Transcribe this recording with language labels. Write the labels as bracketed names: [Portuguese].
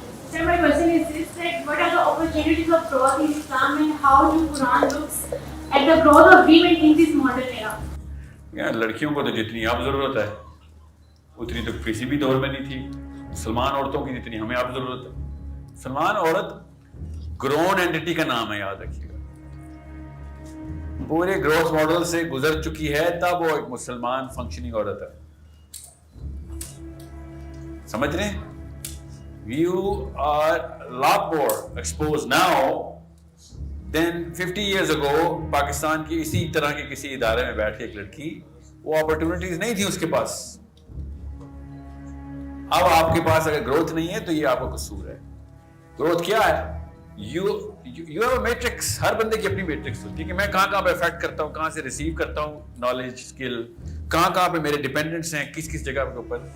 [English] Sir, my question is this: that what are the opportunities of growth in Islam and how do Quran looks at the growth of women in this modern era? [Urdu] یار لڑکیوں کو تو جتنی اب ضرورت ہے اتنی تو کسی بھی دور میں نہیں تھی. مسلمان عورتوں کی جتنی ہمیں اب ضرورت ہے. مسلمان عورت گرون اینٹی کا نام ہے، یاد رکھیے گا. پورے گروتھ ماڈل سے گزر چکی ہے تب وہ ایک مسلمان فنکشننگ عورت ہے. سمجھ رہے ہیں؟ [English] You are a lot more exposed now than 50 years ago. [Urdu] Pakistan کی اسی طرح کے کسی ادارے میں بیٹھ کے ایک لڑکی، وہ اپرچونٹیز نہیں تھی اس کے پاس. اب آپ کے پاس اگر گروتھ نہیں ہے تو یہ آپ کا قصور ہے. گروتھ کیا ہے؟ [English] You have a matrix. [Urdu] ہر بندے کی اپنی میٹرکس ہوتی ہے کہ میں کہاں کہاں پہ افیکٹ کرتا ہوں، کہاں سے ریسیو کرتا ہوں نالج اسکل، کہاں پہ میرے ڈیپینڈنٹس ہیں کس جگہ کے اوپر.